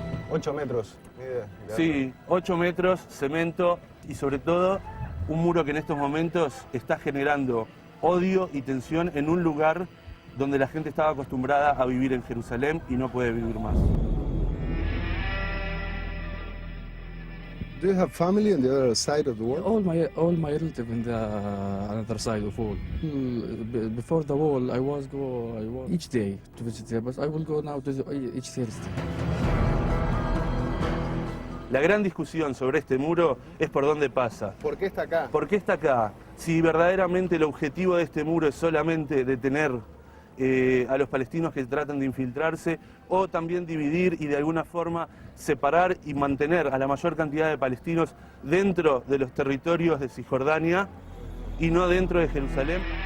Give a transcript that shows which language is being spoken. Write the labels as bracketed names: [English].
[Spanish] 8 metros. Sí, 8 metros, cemento y sobre todo un muro que en estos momentos está generando odio y tensión en un lugar donde la gente estaba acostumbrada a vivir en Jerusalén y no puede vivir más. [English] Do you have family on the other side of the wall? All my relatives in the another side of wall. Before the wall, I was each day to visit there, but I will go now to each Thursday. [Spanish] La gran discusión sobre este muro es por dónde pasa. ¿Por qué está acá? ¿Por qué está acá? Si verdaderamente el objetivo de este muro es solamente detener a los palestinos que tratan de infiltrarse, o también dividir y de alguna forma separar y mantener a la mayor cantidad de palestinos dentro de los territorios de Cisjordania y no dentro de Jerusalén.